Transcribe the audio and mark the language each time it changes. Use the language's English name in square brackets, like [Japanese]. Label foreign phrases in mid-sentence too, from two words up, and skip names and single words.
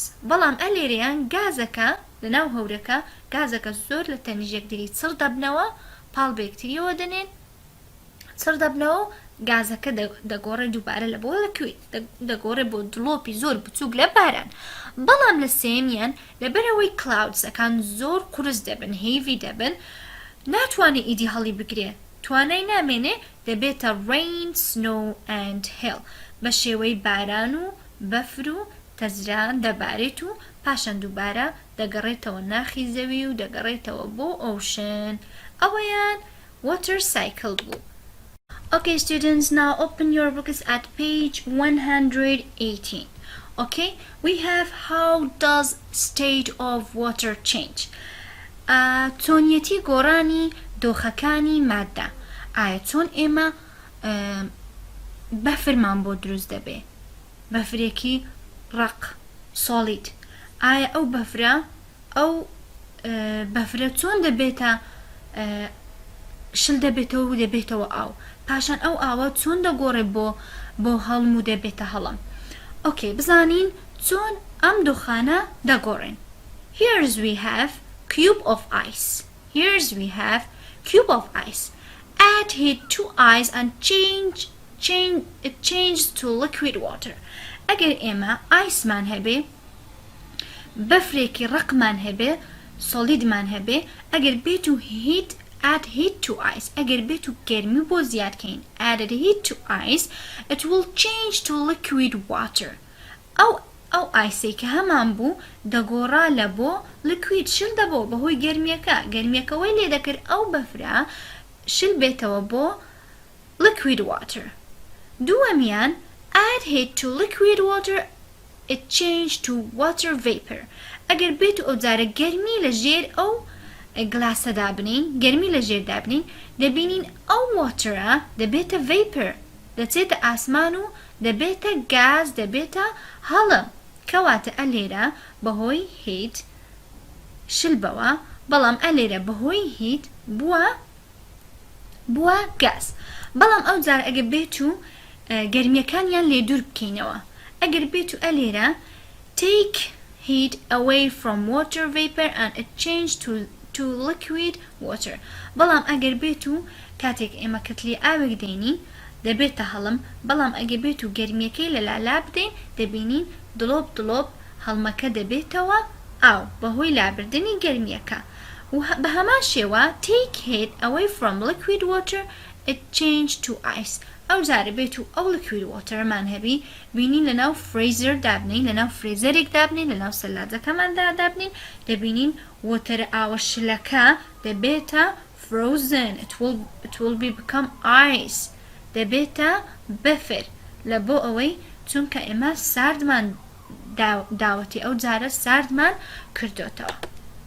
[Central Kurdish] بەڵام ئەلێرەیان گازەکە لەناو هەورەکە گازەکە زۆر لە تەنیژێک دەری چڕ دەبنەوە پاڵ بەکتریەوە دەنێن چڕ دەبنەوە گازەکە دەگۆڕێ دووبارە لە بۆ لەکوێت دەگۆڕێ بۆ دڵۆپی زۆر بچووک لە باران. بەڵام لە سێمیان لەبەرەوەی کلاودسەکان زۆر قورس دەبن هێڤی دەبن ناتوانێت ئیدی هەڵی بگرێ توانای نامێنێ دەبێتە [English] rain, snow and hail [Central Kurdish] بە شێوەی باران و بەفر و تەزران دەبارێت و پاشان دووبارە دەگەڕێتەوە ناخی زەوی و دەگەڕێتەوە بۆ ئۆشن. ئەوەیان [English] water cycle [Central Kurdish] بوو. [English] Okay students, now open your books at page 118. Okay, we have how does state of water change. [Central Kurdish] چۆنیەتی گۆڕانی دۆخەکانی مادە. ئایا چۆن ئێمە بەفرمان بۆ دروست دەبێ بەفرێکی ڕق solid. ئایا ئەو بەفرە چۆن دەبێتە شل دەبێتەوە و دەبێتەوە ئاو پاشان ئەو ئاوە چۆن دەگۆڕێ بۆ هەڵم و دەبێتە هەڵم. ئۆکێ بزانین چۆن ئەم دۆخانە دەگۆڕێن. [English] Here's we have cube of ice. Add heat to ice and it changes to liquid water. [Central Kurdish] ئەگەر ئێمە ئایسمان هەبێ بەفرێکی ڕقمان هەبێ سۆلیدمان هەبێ ئەگەر بێت و [English] add heat to ice [Central Kurdish] ئەگەر بێت و گەرمی بۆ زیادکەین [English] added heat to ice it will change to liquid water. [Central Kurdish] ئەو ئایسەی کە هەمان بوو دەگۆڕا لە بۆ liquid شل دەبۆ بەهۆی گەرمیەکەوەی لێ دەکرد ئەو بەفرە شل بێتەوە بۆ [English] liquid water. دووەمیان add heat to liquid water it change to water vapor. [Central Kurdish] ئەگەر بێت و ئەو جارە گەرمی لە ژێر ئەو گلاسە دابنین گەرمی لە ژێر دابنین دەبینین ئەو واترە دەبێتە vapor دەچێتە ئاسمان و دەبێتە گاز دەبێتە هەڵم کەواتە ئەلێرە بەهۆی هیت شلبەوە بەڵام ئەلێرە بەهۆی هیت بووە گاز بەڵام ئەو جار ئەگەر بێت و گەرمیەکانیان لێ دوور بکەینەوە ئەگەر بێت و ئەلێرە [English] take heat away from water vapor and it change to liquid [Central Kurdish] water بەڵام ئەگەر بێت و کاتێک ئێمە کتلی ئاوێک دێنین دەبێتە هەڵم بەڵام ئەگەر بێت و گەرمیەکەی لە لالا بدەین دەبینین دڵۆب هەڵمەکە دەبێتەوە ئاو بەهۆی لابردنی گەرمیەکە و بە هەمان شێوە [English] take heat away from liquid water it change to ice [Central Kurdish] ئەو جارە بێت و ئەو [English] liquid water [Central Kurdish] مان هەبی بینین لەناو فرێزەر دابنین لەناو فرێزەرێک دابنین لەناو سەلاجەکەماندا دابنین دەبینین وەتەرە ئاوەشلەکە دەبێتە [English] frozen it will become ice [Central Kurdish] دەبێتە بەفر لە بۆ ئەوەی چونکە ئێمە ساردمان داوەتی ئەو جارە ساردمان کردوتەوە